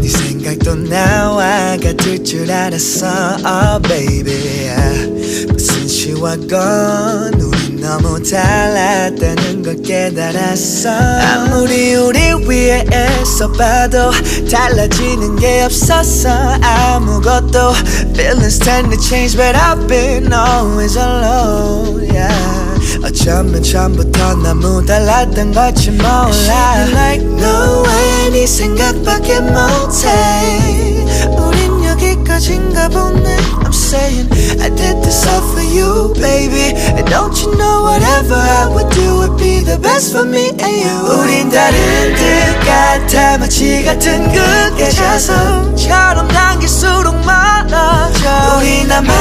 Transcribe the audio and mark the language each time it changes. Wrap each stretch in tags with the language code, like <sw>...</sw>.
<ko>네 생각도 나와 같을 줄 알았어.</ko> <en>Oh baby,</en> <ko>무슨 시와건 우린 너무 달랐다는 걸 깨달았어. 아무리 우리 위에 애써봐도 달라지는 게 없었어. 아무것도.</ko> <en>Feelings tend to change but I've been always alone, yeah.</en> <ko>어쩌면 처음부터 너무 달랐던 걸지 몰라.</ko> <en>I feel like no way</en> <ko>네 생각밖에 못해. 우린 여기까지인가 보네.</ko> <en>I'm saying I did this all for you, baby. And don't you know whatever I would do would be the best for me and you.</en> <ko>우린 다른 듯 같아. 마치 같은 그 계좌섬처럼 남길수록 많아져. 우린</ko>